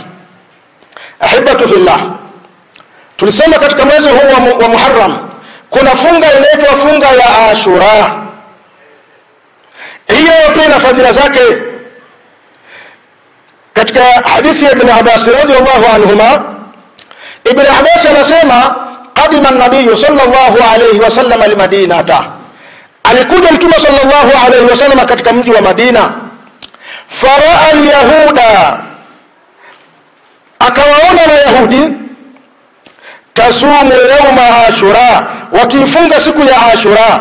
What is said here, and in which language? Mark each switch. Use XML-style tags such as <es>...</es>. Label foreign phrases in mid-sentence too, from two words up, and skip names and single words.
<ar>أحبة في الله,</ar> <sw>tulisema katika mwezi huu wa Muharram kuna funga inaitwa funga ya Ashura. Hiyo pia ina fadhila zake. Katika hadithi ya Ibn Abbas</sw> <ar>رضي الله عنهما,</ar> <sw>Ibn Abbas anasema,</sw> <ar>قدم النبي صلى الله عليه وسلم المدينة,</ar> <sw>alikuja Mtume</sw> <ar>صلى الله عليه وسلم</ar> <sw>katika mji wa Madina.</sw> <ar>فرأى اليهود,</ar> <sw>akawaona Wayahudi,</sw> <ar>تصوم يوم عاشوراء,</ar> <sw>wakifunga siku ya Ashura.</sw>